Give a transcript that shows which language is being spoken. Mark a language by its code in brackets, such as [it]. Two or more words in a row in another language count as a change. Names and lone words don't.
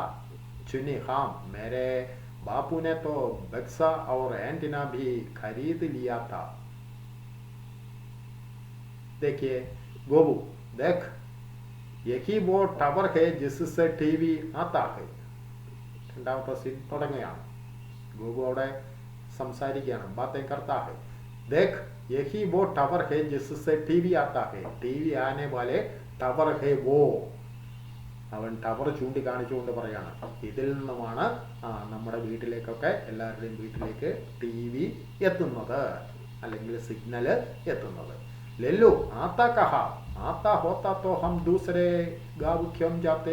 [hi] चुन्नी हाँ, मेरे बापू ने तो बक्सा और एंटीना भी खरीद लिया था. देखिए गोबू देख यही वो टावर है जिससे टीवी आता है. [ml] രണ്ടാമത്തെ സീൻ തുടങ്ങുകയാണ്. ഗോപു അവിടെ സംസാരിക്കുകയാണ്, [hi] बातें करता है. देख यही वो टावर है जिससे टीवी आता है. टीवी आने वाले टावर है वो. [ml] അവൻ ടവർ ചൂണ്ടിക്കാണിച്ചുകൊണ്ട് പറയാണ്, ഇതിൽ നിന്നുമാണ് നമ്മുടെ വീട്ടിലേക്കൊക്കെ, എല്ലാവരുടെയും വീട്ടിലേക്ക് ടി വി എത്തുന്നത്, അല്ലെങ്കിൽ സിഗ്നൽ എത്തുന്നത്. [hi] लल्लू आता कहाँ आता होता तो हम दूसरे गाँव क्यों जाते.